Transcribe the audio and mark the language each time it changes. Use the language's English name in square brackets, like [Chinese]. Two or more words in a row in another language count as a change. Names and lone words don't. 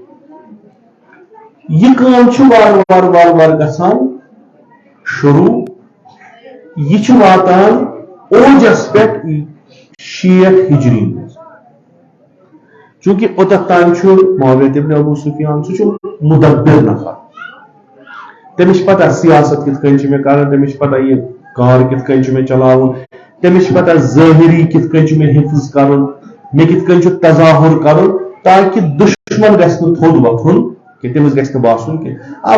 [Kashmiri] یہ کٲم چھِ وارٕ وارٕ گژھان شروع یہ چھُ واتان اوجس پٮ۪ٹھ 60 ہجری منٛز چوٗنٛکہِ اوٚتتھ تام چھُ معاویہ ابن ابو سفیان سُہ چھُ مُدبر نفر تٔمِس چھِ پتہ سیاست کِتھ کٔنۍ چھِ مےٚ کران تٔمِس چھِ پتہ یہِ کار کِتھ کٔنۍ چھُ مےٚ چلاوُن تٔمِس چھِ پتہ ظٲہری کِتھ کٔنۍ چھُ مےٚ حِفظ کرُن مےٚ کِتھ کٔنۍ چھُ تظاہُر کرُن تاکہِ دُشمن گژھِ نہٕ تھوٚد وۄتھُن کہِ تٔمِس گژھِ نہٕ باسُن کینٛہہ